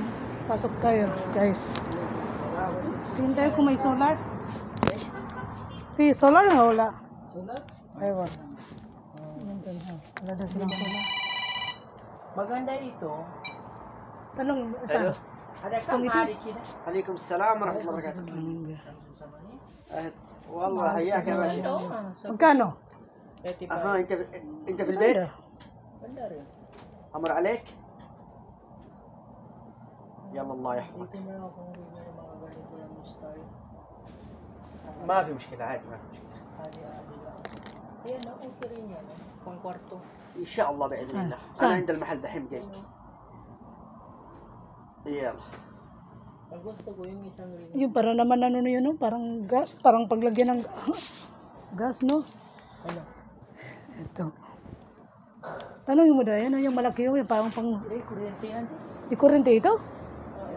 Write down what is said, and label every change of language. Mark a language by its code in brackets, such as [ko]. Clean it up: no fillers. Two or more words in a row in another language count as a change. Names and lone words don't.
[tl] Pasok tayo, guys. Tingin tayo kung may solar. Solar na wala? Sulat? Ay, wala. Wala daw silang solar. Maganda ito. Tanong, saan? Ada ka Itong ito? mari sila. [ar] عليكم السلام ورحمة الله وبركاته. والله حياك يا باشا. [tl] Magkano? [ar] أها أنت في البيت؟ [tl] Ganda rin. [ar] أمر عليك؟ يلا الله يحفظك. [tl] Dito na ako kung may mga ganito lang yung style. [ar] ما في مشكلة عادي ما في مشكلة. [tl] Adi-adi lang. Ayan, okay rin yan. Pang kwarto. [ar] إن شاء الله بإذن الله. سهل. أنا عند المحل دحين جايك. يلا. [tl] Ang gusto ko yung isang rin. Yung parang naman ano na yun, no? Parang gas, parang paglagyan ng gas, no? Ano? Ito. Tanongin mo daw, yan, yung malaki yung parang pang... Eh, kuryente yan. Di kurente ito? Ayan.